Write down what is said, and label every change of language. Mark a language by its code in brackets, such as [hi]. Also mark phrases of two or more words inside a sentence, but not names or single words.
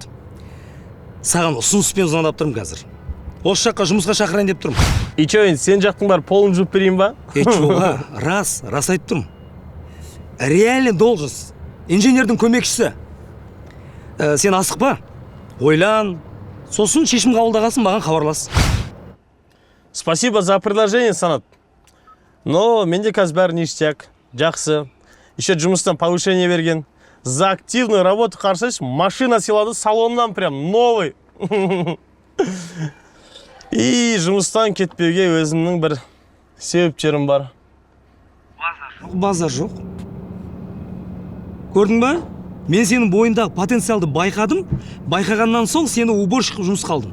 [kk] Саған ұсыныспен звондап тұрмын қазір. Осы жаққа жұмысқа шақырайын деп тұрмын. [ru] И чо, [kk] енді сен жақтың бар полын жуып берейін ба? Жоға, рас айтып тұрмын. [ru] Реально должность. [kk] Инженердің көмекшісі. Сен асықпа. Ойлан. Сосын шешім қабылдағасын маған хабарлас. [ru] Спасибо за предложение, Санат. [kk] Но менде қазір бәрі ништяк. Жақсы. Еще жұмыстан повышение берген. [ru] За активную работу [kk] қарсайш, машина сыйлады, салоннан [ru] прям новый. [kk] И жұмыстан кетпеуге өзімнің бір себептерім бар. Базар жоқ. Көрдің ба? Мен сенің бойындағы потенциалды байқадым. Байқағаннан соң сені уборщик жұмысқа алдым.